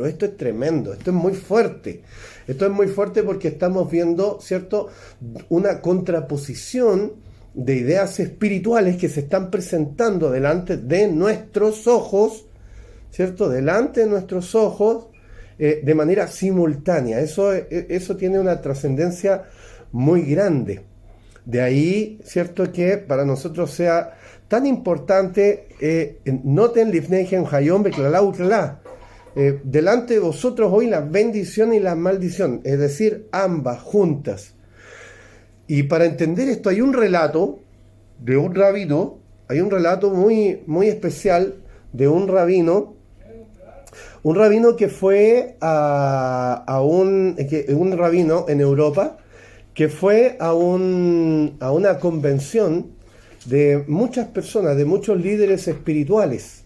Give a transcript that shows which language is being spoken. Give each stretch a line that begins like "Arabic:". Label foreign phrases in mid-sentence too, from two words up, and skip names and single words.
Spanish: Esto es tremendo, esto es muy fuerte. Esto es muy fuerte porque estamos viendo, ¿cierto?, una contraposición de ideas espirituales que se están presentando delante de nuestros ojos, ¿cierto?, delante de nuestros ojos, de manera simultánea. Eso tiene una trascendencia muy grande. De ahí, ¿cierto?, que para nosotros sea tan importante,
Hebrew: נותן לפניהם היום בקללה וקללה,
Spanish: delante de vosotros hoy la bendición y la maldición, es decir, ambas juntas. Y para entender esto hay un relato de un rabino, muy, muy especial de un rabino que fue un rabino en Europa, que fue a una convención de muchas personas, de muchos líderes espirituales.